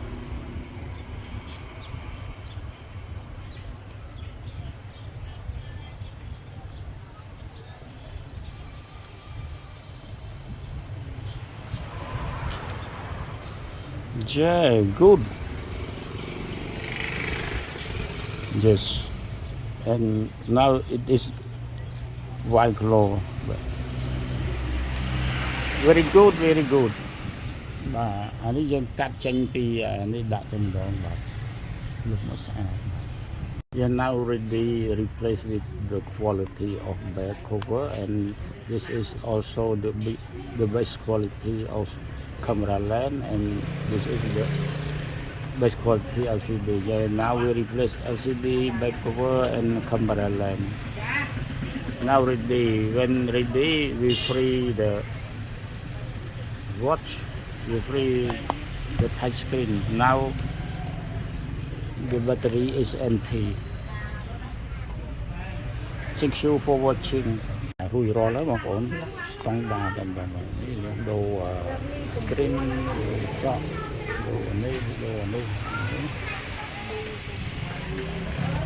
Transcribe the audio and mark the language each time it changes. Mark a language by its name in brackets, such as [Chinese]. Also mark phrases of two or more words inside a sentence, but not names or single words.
[English] Yeah, good. Yes, and now it is white glow. Very good, very good. [Khmer] បាទអានេះយើងកាត់ចេញពីនេះដាក់ទៅម្ដងបាទលុបមកស្អាត [English] Yeah, now already replaced with the quality of back cover, and this is also the best quality of camera lens, and this is the best quality LCD. Yeah, now we replace LCD back cover and camera lens. Now ready, when ready, we free the watch, we free the touch screen. Now the battery is empty. Thank you for watching. [Khmer] រួចរាល់ហើយបងប្អូនស្តង់ដារតែបងនេះដូរ screen ចកដូរនេះដូរនោះ